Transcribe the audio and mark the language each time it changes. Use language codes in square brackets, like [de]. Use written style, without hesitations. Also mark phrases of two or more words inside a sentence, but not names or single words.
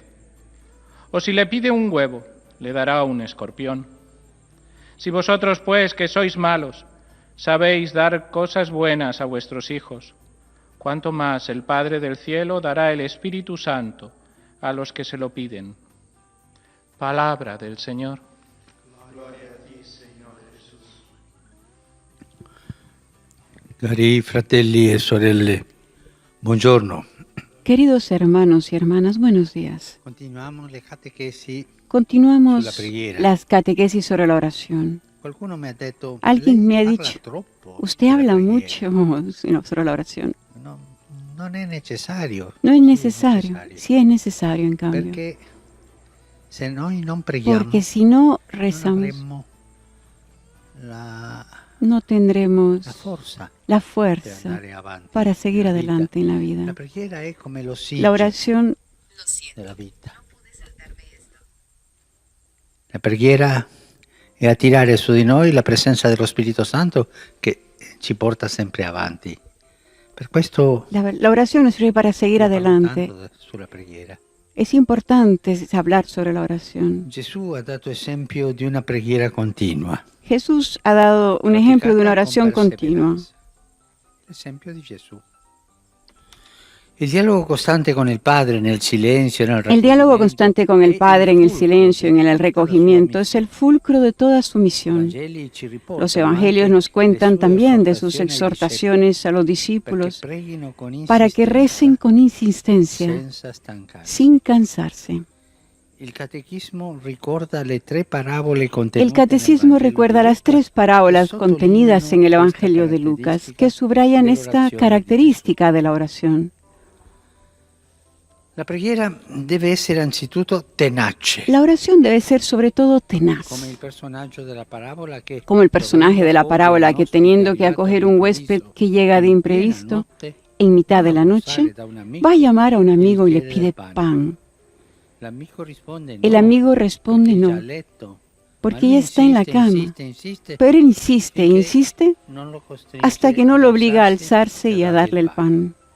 [es] ¿O si le pide un huevo, le dará un escorpión? Si vosotros, pues, que sois malos, sabéis dar cosas buenas a vuestros hijos, cuánto más el Padre del cielo dará el Espíritu Santo a los que se lo piden. Palabra del Señor. [it] Cari fratelli e sorelle, buongiorno. [es] Queridos hermanos y hermanas, buenos días. [it] Continuamos le catechesi. [es] Continuamos [it] Sulla preghiera. [es] las catequesis sobre la oración. [it] Qualcuno mi ha detto, [es] Alguien me ha [it] lei [es] dicho, [it] parla troppo [es] usted [it] della [es] habla [it] preghiera. [es] mucho sobre la oración. [it] No, non è necessario. [es] No es [it] Sì, [es] necesario, sí es necesario en cambio. [it] Perché se noi non preghiamo, [es] Porque si no [it] non [es] rezamos, [it] avremmo la [es] no tendremos [it] forza [es] la [it] per [es] fuerza [it] andare avanti [es] para seguir [it] nella vita. [es] adelante en la [it] La [es] vida. [it] preghiera è come [es] La [it] l'ossigeno [es] oración [it] della vita. La preghiera è attirare su di noi la presenza dello Spirito Santo che ci porta sempre avanti. Per questo [es] la oración nos sirve para seguir [it] io parlo [es] adelante. [it] tanto sulla preghiera. [es] Es importante hablar sobre la oración. [it] Gesù ha dato esempio di una preghiera continua. [es] Jesús ha dado un ejemplo de una oración [it] con [es] continua. [it] perseveranza. L'esempio di Gesù. Il dialogo costante con il Padre nel silenzio, nel [es] El diálogo [it] raccoglimento, [es] constante con el [it] è [es] Padre en el [it] fulcro [es] silencio, en [it] di [es] el [it] tutta la sua [es] recogimiento, es [it] missione. [es] el fulcro de toda su [it] I [es] misión. [it] Vangeli ci riportano [es] Los evangelios [it] anche [es] nos cuentan [it] le sue [es] también de sus [it] esortazioni ai [es] exhortaciones a los [it] discepoli, [es] discípulos [it] perché preghino con [es] para que recen [it] insistenza, [es] con insistencia, [it] senza stancarsi. [es] sin cansarse. [it] Il catechismo ricorda le tre parabole contenute [es] El catecismo [it] nel Vangelo [es] recuerda [it] di [es] las [it] Luca, [es] tres parábolas que contenidas en el [it] sottolineano [es] Evangelio esta de Lucas característica que subrayan de la esta [it] orazione di [es] característica de la oración. [it] La preghiera deve essere anzitutto tenace, [es] La oración debe ser sobre todo tenaz, [it] come il personaggio della parabola che, [es] como el personaje de la parábola que teniendo que acoger un huésped que llega de imprevisto en mitad de la noche, va a llamar a un amigo y le pide pan. El amigo responde no, porque ya está en la cama, pero él insiste e insiste hasta que no lo obliga a alzarse y a darle el pan.